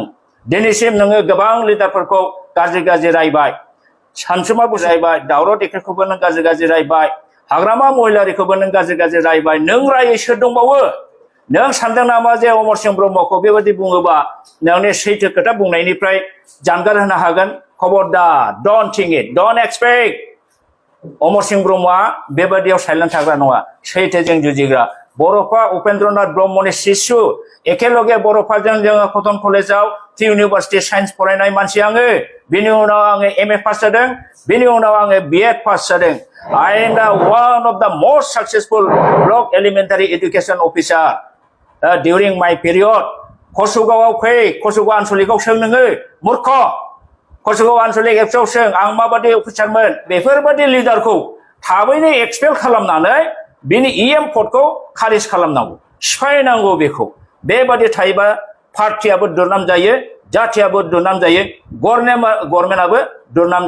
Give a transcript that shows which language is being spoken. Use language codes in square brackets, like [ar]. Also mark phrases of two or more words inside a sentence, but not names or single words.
[brx] दिनैसिम नोङो गोबां लिडारफोरखौ गाज्रि गाज्रि रायबाय, सानसुमा बुजायबाय, दावराव देख्रेखौबो नों गाज्रि गाज्रि रायबाय, हाग्रामा महिलारिखौबो नों गाज्रि गाज्रि रायबाय। नों रायै सोर दंबावो? नों सानदों नामा जे अमर सिंह ब्रह्मखौ बेबायदि बुङोबा नोंनि सैथो खोथा बुंनायनिफ्राय जानगार होनो हागोन? [en] खबरदार, don't think it, don't expect. [brx] अमर सिंह ब्रह्मआ बेबादियाव साइलेन्ट थाग्रा नङा, सैथोजों जुजिग्रा। बर'फा उपेन्द्रनाथ ब्रह्मनि शिशु, एखेलगे बर'फाजों जोङो कटन कलेजाव [en] university science [brx] फरायनाय मानसि आङो। बिनि उनाव आङो MA पास जादों, बिनि उनाव आङो BEd पास जादों। [en] I am the one of the most successful block elementary education officer during my period. [brx] कसुगावआव फै, कसुगाव आनसलिकआव सों नोङो मूर्ख। कसुगाव आनसलिक एपसआव सों आं माबादि अफिसारमोन। बेफोरबादि लिडारखौ थाबैनो एक्सपेल खालामनानै बिनि पदखौ खारिज खालामनांगौ, सिफायनांगौ। बेखौ बेबादि थायोबा पार्टियाबो दुरनाम जायो, जाथियाबो दुरनाम जायो, गभर्नमेन्टआबो दुरनाम जायो।